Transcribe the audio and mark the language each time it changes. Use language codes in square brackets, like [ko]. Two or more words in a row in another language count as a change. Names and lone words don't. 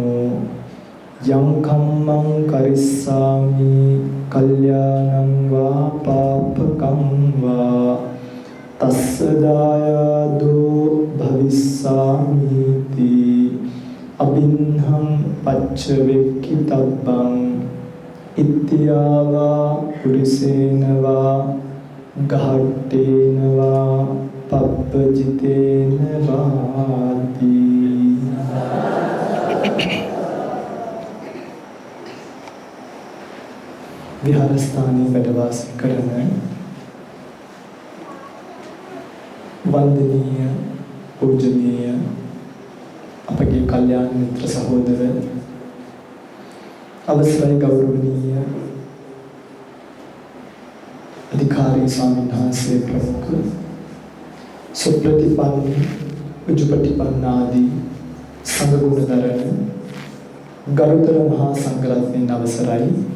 [pi] यं कम्मं करिष्यामि कल्याणं वा पापकं वा तस्य दायादो भविष्यामीति अभिन्नं पच्चवेक्खितव्यं इत्यावा पुरुषेण वा घट्टेन वा पब्बजितेन वाति [si] विहारस्थाने වැඩ කරන වන්දනීය පූජනීය අපගේ කල්යාණ මිත්‍ර සහෝදර අවසරයි ගෞරවනීය අධිකාරී ස්වාමීන් වහන්සේ ප්‍රමුඛ සුප්‍රතිපන්න උජුපටිපන්න ආදී සංඝ ගුණ දරන ගරුතර මහා සංඝරත්නයන් අවසරයි